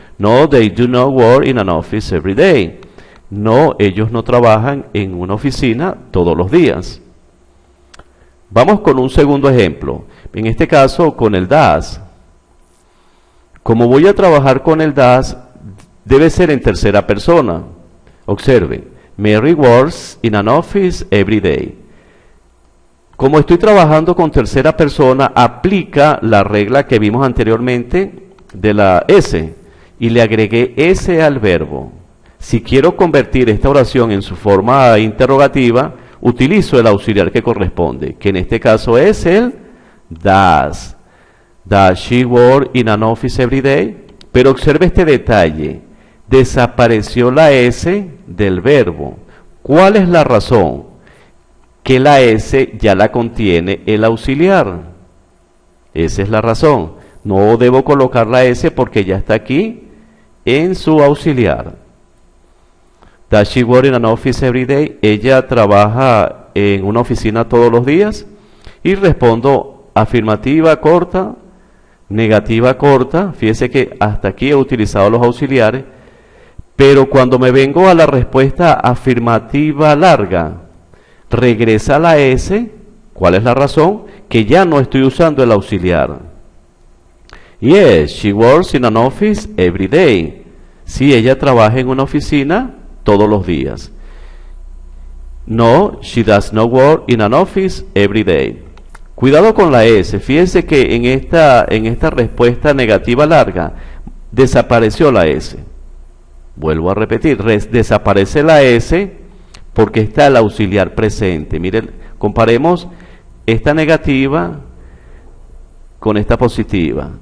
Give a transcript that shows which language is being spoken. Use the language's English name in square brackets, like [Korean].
[English] No, they do not work in an office every day. [Spanish] No, ellos no trabajan en una oficina todos los días. Vamos con un segundo ejemplo. En este caso, con el does. Como voy a trabajar con el does, debe ser en tercera persona. Observen. [English] Mary works in an office every day. [Spanish] Como estoy trabajando con tercera persona, aplica la regla que vimos anteriormente de la S y le agregué S al verbo. Si quiero convertir esta oración en su forma interrogativa, utilizo el auxiliar que corresponde, que en este caso es el does. [English] Does she work in an office every day? [Spanish] Pero observe este detalle. Desapareció la S del verbo. ¿Cuál es la razón? Que la S ya la contiene el auxiliar. Esa es la razón. No debo colocar la S porque ya está aquí en su auxiliar. [English] Does she work in an office every day? [Spanish] Ella trabaja en una oficina todos los días. Y respondo afirmativa corta, negativa corta. Fíjese que hasta aquí he utilizado los auxiliares. Pero cuando me vengo a la respuesta afirmativa larga, regresa la S. ¿Cuál es la razón? Que ya no estoy usando el auxiliar. [English] Yes, she works in an office every day. [Spanish] Sí, ella trabaja en una oficina todos los días. [English] No, she does not work in an office every day. [Spanish] Cuidado con la S. Fíjense que en esta respuesta negativa larga desapareció la S. Vuelvo a repetir, desaparece la S porque está el auxiliar presente. Miren, comparemos esta negativa con esta positiva.